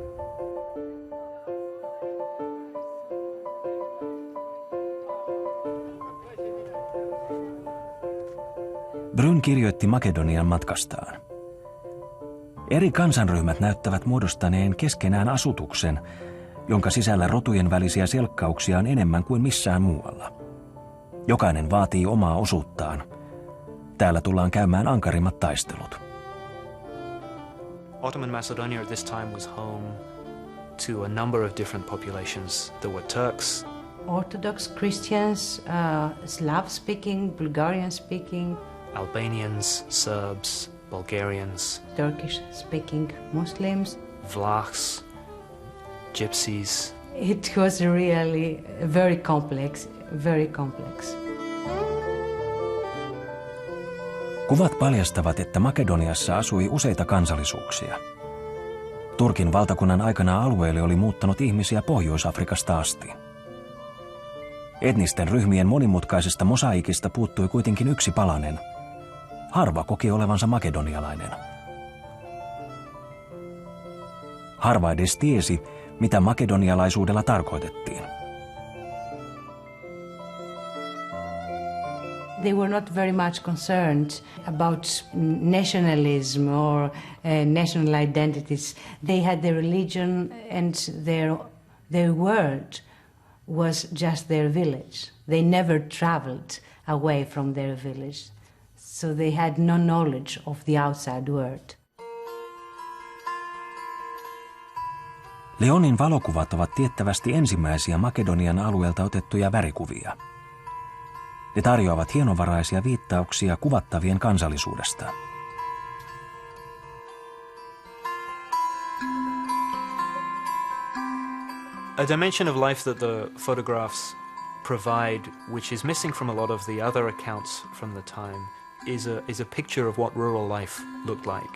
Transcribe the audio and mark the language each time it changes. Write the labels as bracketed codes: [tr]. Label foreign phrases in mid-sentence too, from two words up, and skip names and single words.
[fi] Bryn kirjoitti Makedonian matkastaan. Eri kansanryhmät näyttävät muodostaneen keskenään asutuksen, jonka sisällä rotujen välisiä selkkauksia on enemmän kuin missään muualla. Jokainen vaatii omaa osuuttaan. Täällä tullaan käymään ankarimmat taistelut. [en] Ottoman Macedonia at this time was home to a number of different populations. There were Turks, Orthodox Christians, Slav-speaking, Bulgarian-speaking, Albanians, Serbs, Bulgarians, Turkish-speaking Muslims, Vlachs, Gypsies. It was really very complex, very complex. [fi] Kuvat paljastavat, että Makedoniassa asui useita kansallisuuksia. Turkin valtakunnan aikana alueelle oli muuttanut ihmisiä Pohjois-Afrikasta asti. Etnisten ryhmien monimutkaisesta mosaikista puuttui kuitenkin yksi palanen, harva koki olevansa makedonialainen. Harva edes tiesi, mitä makedonialaisuudella tarkoitettiin. [en] They were not very much concerned about nationalism or national identities. They had their religion and their world was just their village. They never traveled away from their village. So they had no knowledge of the outside world. [fi] Léonin valokuvat ovat tiettävästi ensimmäisiä Makedonian alueelta otettuja värikuvia. Ne tarjoavat hienovaraisia viittauksia kuvattavien kansallisuudesta. [en] A dimension of life that the photographs provide, which is missing from a lot of the other accounts from the time, is a picture of what rural life looked like.